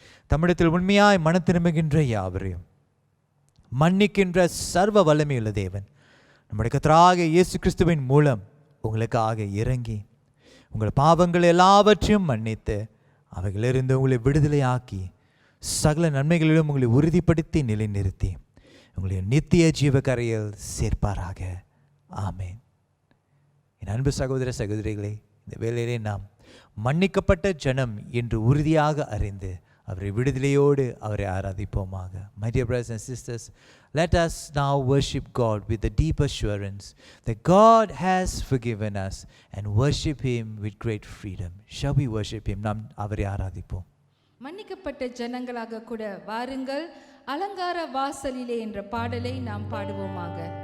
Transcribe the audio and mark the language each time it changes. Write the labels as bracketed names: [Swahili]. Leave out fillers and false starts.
[Tamil] தமிழத்தில் உண்மையாய் மன திரும்புகின்ற யாவரையும் மன்னிக்கின்ற சர்வ வல்லமையுள்ள தேவன் நம்முடைய கர்த்தராகிய இயேசு கிறிஸ்துவின் மூலம் உங்களுக்காக இறங்கி உங்கள் பாவங்கள் எல்லாவற்றையும் மன்னித்து அவைகளிலிருந்து உங்களை விடுதலையாக்கி சகல நன்மைகளிலும் உங்களை உறுதிப்படுத்தி நிலைநிறுத்தி உங்களுடைய நித்திய ஜீவக்கரையில் சேர்ப்பாராக. ஆமேன். என் அன்பு சகோதர சகோதரிகளே, இந்த வேளையிலே நாம் மன்னிக்கப்பட்ட ஜனம் என்று உறுதியாக அறிந்து அவரை விடுதலையோடு அவரை ஆராதிப்போமாக. [English] My dear brothers and sisters, let us now worship God with the deep assurance that God has forgiven us and worship Him with great freedom. Shall we worship Him? [Tamil] நாம் அவரை ஆராதிப்போம். மன்னிக்கப்பட்ட ஜனங்களாக கூட வாருங்கள், அலங்கார வாசலிலே என்ற பாடலை நாம் பாடுவோமாக.